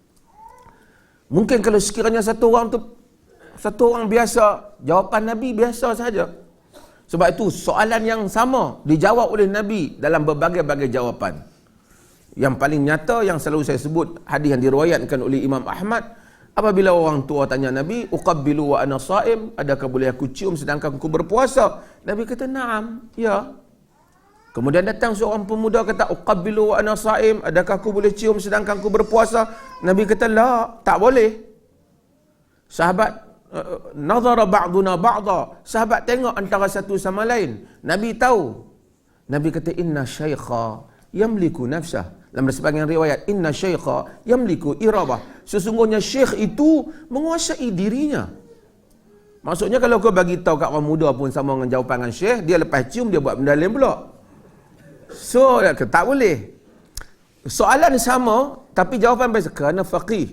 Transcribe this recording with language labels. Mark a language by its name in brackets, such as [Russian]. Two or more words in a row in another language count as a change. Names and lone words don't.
[Malay] Mungkin kalau sekiranya satu orang biasa, jawapan Nabi biasa saja. Sebab itu soalan yang sama dijawab oleh Nabi dalam berbagai-bagai jawapan. Yang paling nyata yang selalu saya sebut, hadis yang diriwayatkan oleh Imam Ahmad, apabila orang tua tanya Nabi, [Arabic] أقبل وأنا صائم, [Malay] adakah boleh aku cium sedangkan aku berpuasa? Nabi kata, na'am, ya. Kemudian datang seorang pemuda kata, [Arabic] أقبل وأنا صائم, [Malay] adakah aku boleh cium sedangkan aku berpuasa? Nabi kata, la, tak boleh. Sahabat [Arabic] نظر بعضنا بعضا, [Malay] sahabat tengok antara satu sama lain. Nabi tahu. Nabi kata, [Arabic] إن الشيخ يملك نفسه. [Malay] Dalam sebagian riwayat, [Arabic] إن الشيخ يملك إربه. [Malay] Sesungguhnya syekh itu menguasai dirinya. Maksudnya kalau kau bagi tahu kat orang muda pun sama dengan jawapan syekh, dia lepas cium dia buat benda lain pula. So, tak boleh. Soalan sama, tapi jawapan biasa, kerana faqih.